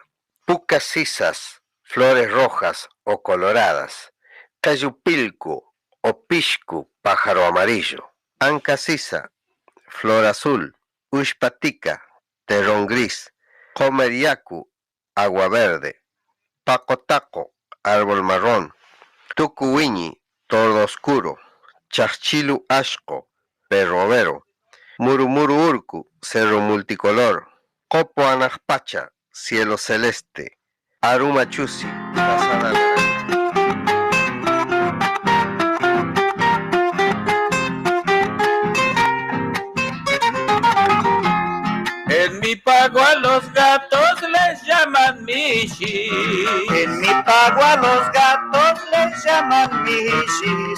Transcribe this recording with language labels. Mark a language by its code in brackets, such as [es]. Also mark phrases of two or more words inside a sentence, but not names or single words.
[qu] Pucas sisas, [es] flores rojas o coloradas. Cayupilcu o pishku, pájaro amarillo. [qu] Anca sisa, [es] flor azul. Ushpatica, terrón gris. [qu] Homer Yaku, [es] agua verde. Pacotaco, árbol marrón. Tucuwiñi, tordo oscuro. [qu] Chachchilu ashko, [es] perro vero. [qu] Murumuru urku, [es] cerro multicolor. [qu] Copo anajpacha, [es] cielo celeste. [qu] Aruma chusi, [es] pasada naranja. En mi pago a los gatos les llaman michis. En mi pago a los gatos les llaman michis.